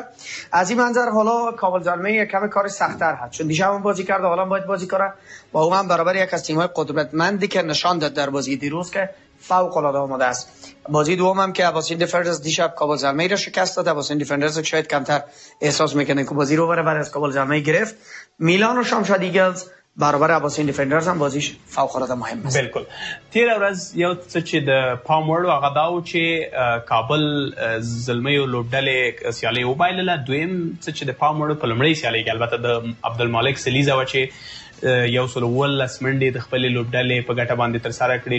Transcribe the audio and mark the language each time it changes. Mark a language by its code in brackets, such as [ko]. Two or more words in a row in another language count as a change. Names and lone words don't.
[fa] از این منظر حالا کابل زلمی کم کار سخت‌تر هست چون دیشب هم بازی کرده، حالا باید بازی کنه با اون هم برابر یک از تیم‌های قدرتمندی که نشان داد در بازی دیروز که فوق‌العاده آماده است. بازی دوم هم که عباسین دیفندرز دیشب کابل زلمی را شکست داد. عباسین دیفندرز شاید کمتر احساس میکنه که بازی رو بعد از کابل زلمی گرفت. میلان و شمشاد ایگلز برابر عباسین دیفندرز هم بازیش فوق‌العاده مهم است. بالکل. [ps] تیر ورځ یو څه چې د پام وړ هغه دا و چې کابل زلمیو لوبډلې سیالۍ وبایلله. دویم څه چې د پام وړ په لومړۍ سیالۍ کې البته د عبدالمالک سلیزه وه چې 119 منډې د خپلې لوبډلې په ګټه باندې ترسره کړې.